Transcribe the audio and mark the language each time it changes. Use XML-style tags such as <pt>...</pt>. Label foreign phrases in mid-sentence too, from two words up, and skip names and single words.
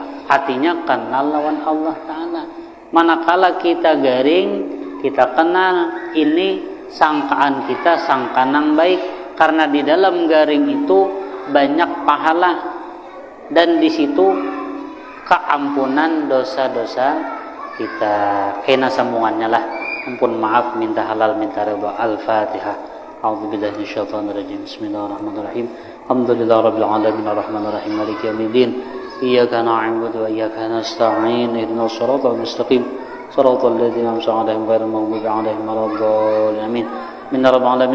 <bjn>Artinya kenal lawan</bjn> <ar>الله تعالى.</ar> <bjn>Manakala kita garing, kita kenal ini sangkaan kita sangkaan yang baik, karena di dalam garing itu banyak pahala, dan di situ keampunan dosa-dosa kita. Kena sambungannya lah. Ampun, maaf, minta halal, minta ridha. Al-Fatihah.</bjn> <ar>أعوذ بالله من الشيطان الرجيم. بسم الله الرحمن الرحيم. الحمد لله رب العالمين الرحمن الرحيم مالك يوم الدين. إياك نعبد وإياك نستعين. اهدنا الصراط المستقيم. صراط الذين أنعمت عليهم غير المغضوب عليهم ولا الضالين. Amin.</ar>